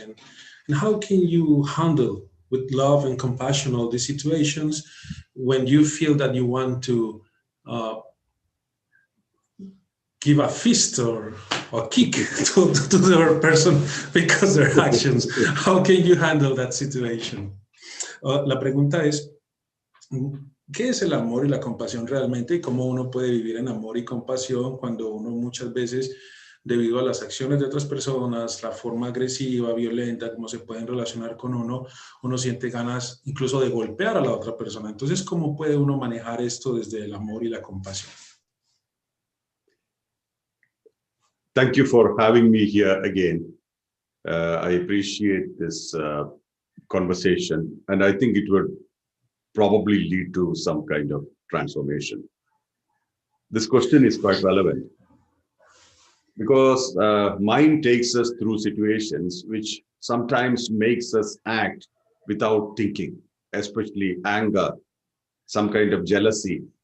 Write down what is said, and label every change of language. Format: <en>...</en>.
<en>And how can you handle with love and compassion all these situations when you feel that you want to give a fist or a kick to the other person because of their actions? How can you handle that situation?</en> <es>La pregunta es, ¿qué es el amor y la compasión realmente? ¿Y cómo uno puede vivir en amor y compasión cuando uno muchas veces, debido a las acciones de otras personas, la forma agresiva, violenta, cómo se pueden relacionar con uno siente ganas incluso de golpear a la otra persona? Entonces, ¿cómo puede uno manejar esto desde el amor y la compasión?</es> <en>Thank you for having me here again. I appreciate this conversation, and I think it would probably lead to some kind of transformation. This question is quite relevant because mind takes us through situations which sometimes makes us act without thinking, especially anger, some kind of jealousy.</en>